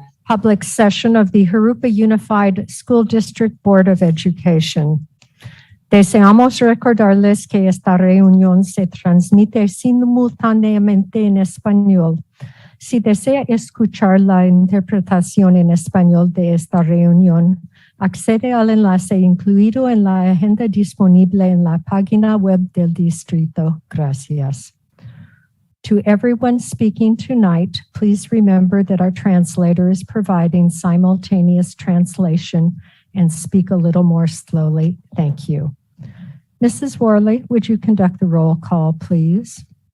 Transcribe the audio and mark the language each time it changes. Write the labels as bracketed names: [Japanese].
[English] Public session of the Jurupa Unified School District Board of Education. [Spanish] Deseamos recordarles que esta reunión se transmite simultáneamente en español. Si desea escuchar la interpretación en español de esta reunión, accede al enlace incluido en la agenda disponible en la página web del distrito. Gracias. [English] To everyone speaking tonight, please remember that our translator is providing simultaneous translation and speak a little more slowly. Thank you. Mrs. Worley, would you conduct the roll call, please?